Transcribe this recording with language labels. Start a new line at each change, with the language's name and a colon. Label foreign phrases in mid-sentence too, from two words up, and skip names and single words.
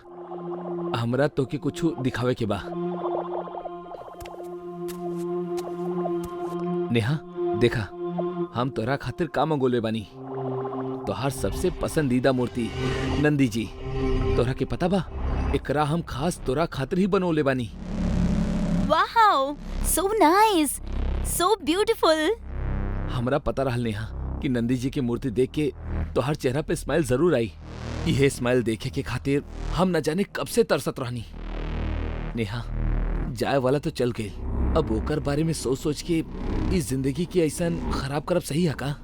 Bhojpuri: हमरा तो के कुछ दिखावे के बा। नेहा देखा, हम तोरा खातिर का मंगोले बानी। तोहार सबसे पसंदीदा मूर्ति नंदी जी। तोरा के पता बा एकरा हम खास तोरा खातिर ही बनोले बानी।
English: वाओ, so nice, so beautiful।
Bhojpuri: हमरा पता रहल नेहा कि नंदी जी की मूर्ति देख के तोहर चेहरा पे स्माइल जरूर आई। यह स्माइल देखे के खातिर हम न जाने कब से तरसत रहनी। नेहा जाए वाला तो चल गई, अब ओकर बारे में सोच सोच के इस जिंदगी की ऐसन खराब करब सही है का?